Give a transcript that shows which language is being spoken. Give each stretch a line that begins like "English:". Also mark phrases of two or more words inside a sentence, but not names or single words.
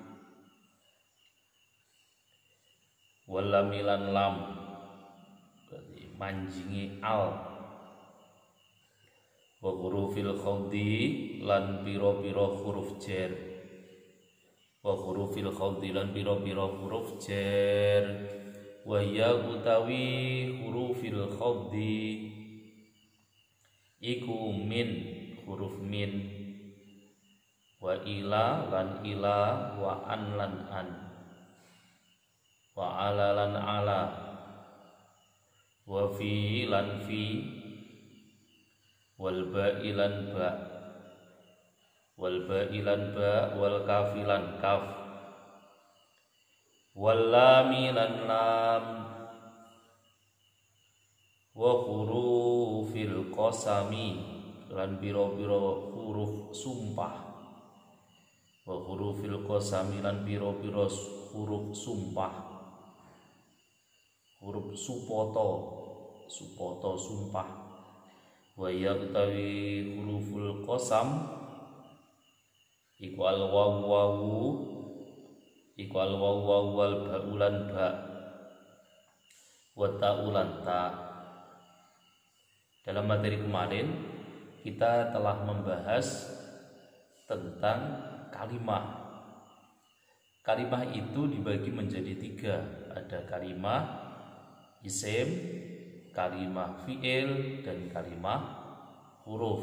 Arabic: wa lamilan
Javanese: lam berarti manjinge al,
Arabic: wa hurufil khawdi
Javanese: lan piro-piro huruf jer,
Arabic: wa hurufil khawdi
Javanese: lan piro-piro huruf jer. Wa ya utawi
Arabic: hurufil khawdi
Javanese: iku min, huruf min
Arabic: wa ila
Javanese: lan ila,
Arabic: wa an
Javanese: lan an,
Arabic: wa ala
Javanese: lan ala,
Arabic: wa fi
Javanese: lan fi,
Arabic: wal ba'i
Javanese: lan ba,
Arabic: wal ba'i
Javanese: lan ba,
Arabic: wal kafi
Javanese: lan kaf,
Arabic: wal lami
Javanese: lan lam,
Arabic: wa hurufil qasami
Javanese: lan biro-biro huruf sumpah,
Arabic: wa hurufil qasami
Javanese: lan biro-biro huruf sumpah, huruf supoto sumpah, wa ya utawi
Arabic: huruful qasam
Javanese: iku
Arabic: al wawu wal ba'ulan
Javanese: ba,
Arabic: wa ta'ulan
Javanese: ta.
Indonesian: Dalam materi kemarin kita telah membahas tentang kalimah. Kalimah itu dibagi menjadi 3. Ada kalimah isim, kalimah fi'il, dan kalimah huruf.